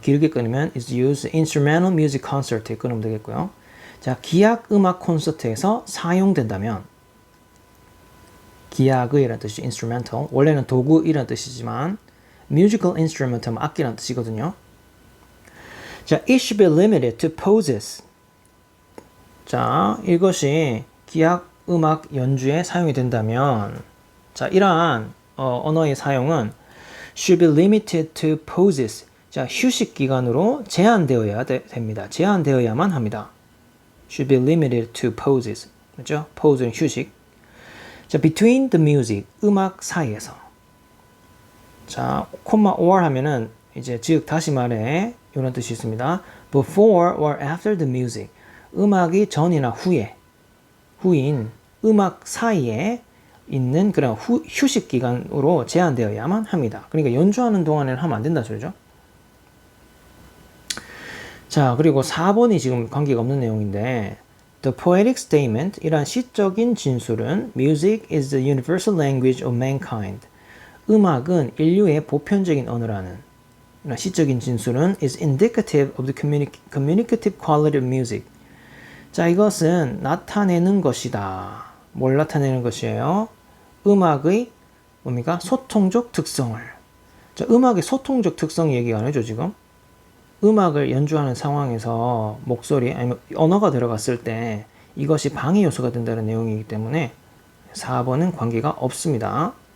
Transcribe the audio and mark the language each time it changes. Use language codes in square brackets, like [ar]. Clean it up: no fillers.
[ko] 길게 끊으면 [en] is used instrumental music concert [ko] 에 끊으면 되겠고요. 자, 기악 음악 콘서트에서 사용된다면 기악의라는 뜻이 instrumental, 원래는 도구이라는 뜻이지만 musical instrument 하면 악기라는 뜻이거든요. [en] 자, it should be limited to poses. [ko] 자, 이것이 기악 음악 연주에 사용이 된다면, 자, 이러한 언어의 사용은 [en] should be limited to poses. [ko] 자, 휴식 기간으로 제한되어야 됩니다. 제한되어야만 합니다. [en] should be limited to poses. [ko] 그렇죠? pose는 휴식. 자, [en] between the music, [ko] 음악 사이에서. 자, 콤마 or 하면은 이제 즉 다시 말해 이런 뜻이 있습니다. [en] before or after the music. [ko] 음악이 전이나 후인 음악 사이에 있는 그런 휴식 기간으로 제한되어야만 합니다. 그러니까 연주하는 동안에는 하면 안 된다 소리죠. [en] 자, 그리고 4번이 지금 관계가 없는 내용인데 The poetic statement, [ko] 이러한 시적인 진술은 [en] Music is the universal language of mankind. [ko] 음악은 인류의 보편적인 언어라는 시적인 진술은 [en] is indicative of the communicative quality of music. [ko] 자, 이것은 나타내는 것이다. 뭘 나타내는 것이에요? 음악의 뭡니까? 소통적 특성을. 자, 음악의 소통적 특성 얘기가 안 해줘 지금. 음악을 연주하는 상황에서 목소리 아니면 언어가 들어갔을 때 이것이 방해 요소가 된다는 내용이기 때문에 4번은 관계가 없습니다.